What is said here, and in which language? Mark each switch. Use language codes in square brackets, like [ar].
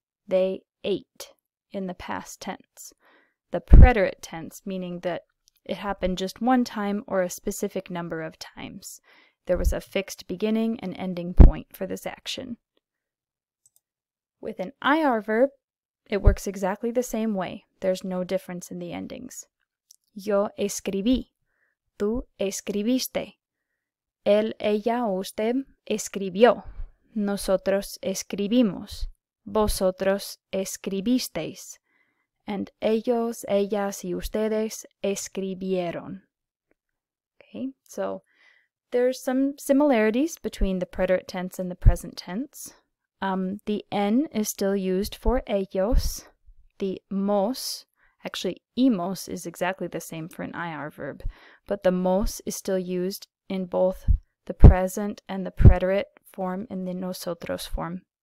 [en] They ate in the past tense. The preterite tense, meaning that it happened just one time or a specific number of times. There was a fixed beginning and ending point for this action. With an IR verb, it works exactly the same way. There's no difference in the endings. [es] Yo escribí. Tú escribiste. Él, ella o usted escribió. Nosotros escribimos. Vosotros escribisteis. And ellos, ellas, y ustedes escribieron. [en] Okay, so there's some similarities between the preterite tense and the present tense. The N is still used for ellos. The mos, actually imos is exactly the same for an IR verb, but the mos is still used in both the present and the preterite form and the nosotros form.